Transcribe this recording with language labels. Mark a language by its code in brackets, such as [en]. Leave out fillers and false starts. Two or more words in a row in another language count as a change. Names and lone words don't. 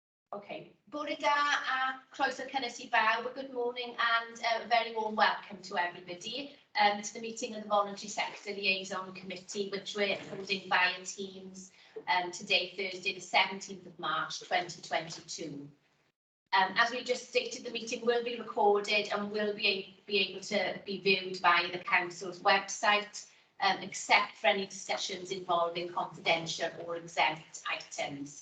[cy] Okay, bore da a croeso cynnes I bawb, [en] good morning and a very warm welcome to everybody to the meeting of the Voluntary Sector Liaison Committee, which we're holding via Teams today, Thursday, the 17th of March 2022. As we just stated, the meeting will be recorded and will be able to be viewed via the Council's website, except for any discussions involving confidential or exempt items.